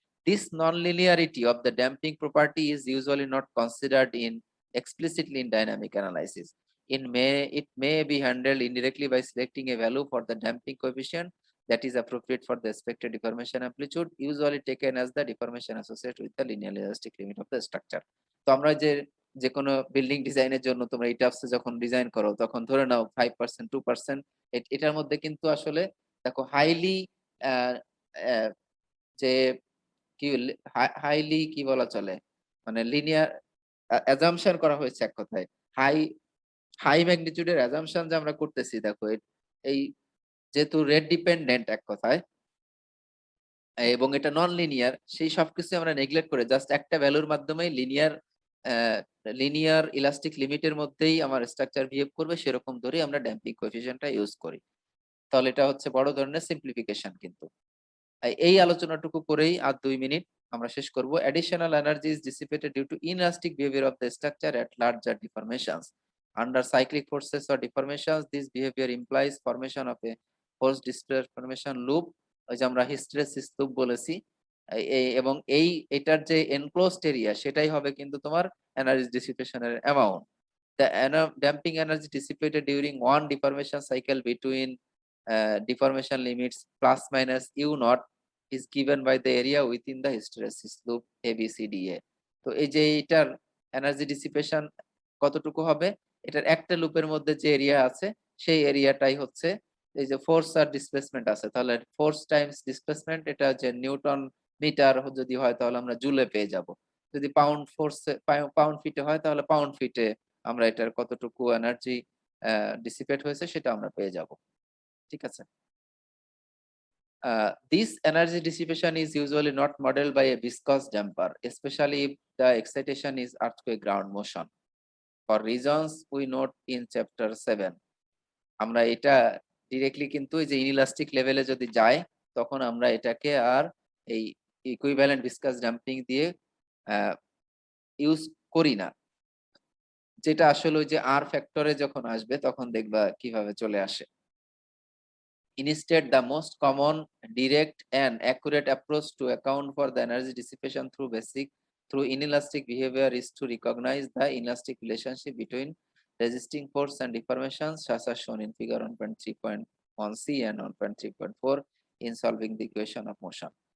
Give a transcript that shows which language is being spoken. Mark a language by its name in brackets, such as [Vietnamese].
[English] This non-linearity of the damping property is usually not considered in explicitly in dynamic analysis. It may be handled indirectly by selecting a value for the damping coefficient that is appropriate for the expected deformation amplitude, usually taken as the deformation associated with the linear elastic limit of the structure. [Bangla] তো আমরা যে কোনো building ডিজাইনের জন্য তোমরা ইটাফসে যখন design করো তখন ধরে নাও 5% 2%, এটার মধ্যে কিন্তু আসলে দেখো হাইলি যে কি হাইলি কি বলা চলে, মানে লিনিয়ার অ্যাজাম্পশন করা হয়েছে এক কথায়। হাই হাই ম্যাগনিটিউডের অ্যাজাম্পশন যে আমরা করতেছি দেখো এই যেহেতু রেট ডিপেন্ডেন্ট এক কথায় এবং এটা নন লিনিয়ার, সেই সবকিছু আমরা নেগলেক্ট করে জাস্ট একটা ভ্যালুর মাধ্যমেই লিনিয়ার ইলাস্টিক লিমিটের মধ্যেই আমার স্ট্রাকচার বিহেভ করবে সেরকম ধরেই আমরা ড্যাম্পিং কোএফিসিয়েন্টটা ইউজ করি। তাহলে এটা হচ্ছে বড় ধরনের সিম্পলিফিকেশন কিন্তু। এই আলোচনাটুকু করেই আর 2 মিনিট আমরা শেষ করব। [English] Additional energy is dissipated due to inelastic behavior of the structure at larger deformations. Under cyclic forces or deformations, this behavior implies formation of a force deformation loop, [Bangla] ওই যে আমরা হিস্টেরেসিস লুপ বলেছি। এবং এটার যে এনক্লোজড এরিয়া সেটাই হবে কিন্তু তোমার energy ডিসিপেশনের amount. [English] The damping energy dissipated during one deformation cycle between deformation limits plus minus u naught is given by the area within the hysteresis loop ABCDA. [Bangla] তো এই যে এটার এনার্জি ডিসিপেশন কতটুকু হবে, এটার একটা লুপের মধ্যে যে এরিয়া আছে সেই এরিয়াটাই হচ্ছে এই যে ফোর্স আর ডিসপ্লেসমেন্ট আছে, তাহলে ফোর্স টাইমস ডিসপ্লেসমেন্ট, এটা যে নিউটন মিটার যদি হয় তাহলে আমরা জুলে পেয়ে যাব। যদি পাউন্ড ফোর্স পাউন্ড ফিটে হয় তাহলে পাউন্ড ফিটে আমরা এটার কতটুকু এনার্জি ডিসিপেট হয়েছে সেটা আমরা পেয়ে যাব। ঠিক আছে। [English] This energy dissipation is usually not modeled by a viscous damper, especially if the excitation is earthquake ground motion. For reasons we note in chapter 7. [Bangla] আমরা এটা ডিরেক্টলি কিন্তু এই যে ইনইলাস্টিক লেভেলে যদি যায় তখন আমরা এটাকে আর এই ইকুইভ্যালেন্ট ভিসকাস ডাম্পিং দিয়ে ইউজ করি না, যেটা আসলে ওই যে আর ফ্যাক্টরে যখন আসবে তখন দেখবা কিভাবে চলে আসে। [English] Instead, the most common, direct and accurate approach to account for the energy dissipation through inelastic behavior is to recognize the inelastic relationship between resisting force and deformations, such as shown in figure 1.3.1c and 1.3.4 in solving the equation of motion.